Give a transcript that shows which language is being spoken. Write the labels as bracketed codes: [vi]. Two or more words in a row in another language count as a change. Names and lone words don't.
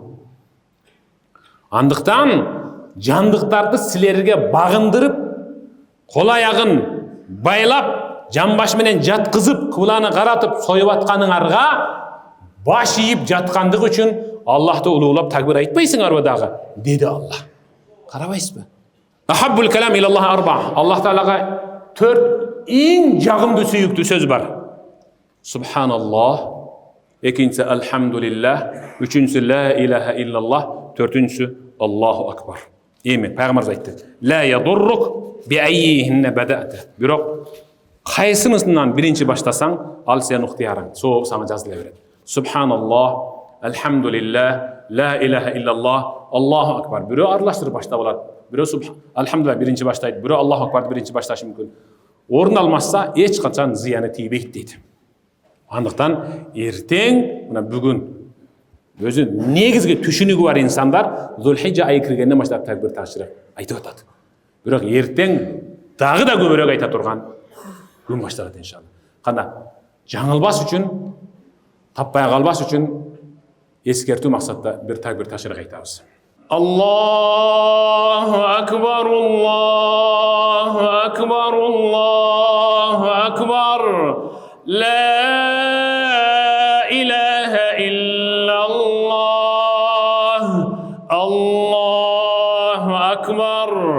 [ky] Андыктан жандыктарды силерге багындырып, кол аягын байлап, жамбаш менен жаткызып, кыбланы каратып союп атканыңарга баш ийип жаткандык үчүн Аллахты улуулап такбир айтпайсыңарбы дагы? Деди Аллах. Карабайсызбы? [ar] أحب الكلام إلى الله أربع. [ky] Аллах Таалага 4 эң жагымдуу сүйүктүү сөз бар. [ar] Субханаллах, экинчиси алхамдулиллах, үчүнчүсү لا إله إلا الله, төртүнчүсү الله أكبر. [ky] Эми пайгамбарыбыз айтты. [ar] لا يضرك بأيهن بدأت. [ky] Бирок кайсынысынан биринчи баштасаң, ал сенин ыктыярың. Соо сага жазыла берет. [ar] سبحان الله الحمد لله لا إله إلا الله الله أكبر. [ky] Бирөө аралаштырып баштап алат. Бирөө алхамдулилlah биринчи баштайт, бирөө Аллаху акбарды биринчи башташы мүмкүн. Орун алмаса, эч качан зыяны тийбейт дейт. Андыктан эртең, мына бүгүн өзү негизги түшүнүгү бар инсандар Зулхижжа айы киргенден баштап такбир ташрих айтып атат. Бирок эртең дагы да көбүрөөк айта турган күн башталат иншалла. Кана жаңылбас үчүн, таппай калбас үчүн эскертүү максатта бир такбир ташрих айтабыз. [ar] الله أكبر الله أكبر الله أكبر. لا إله إلا الله الله أكبر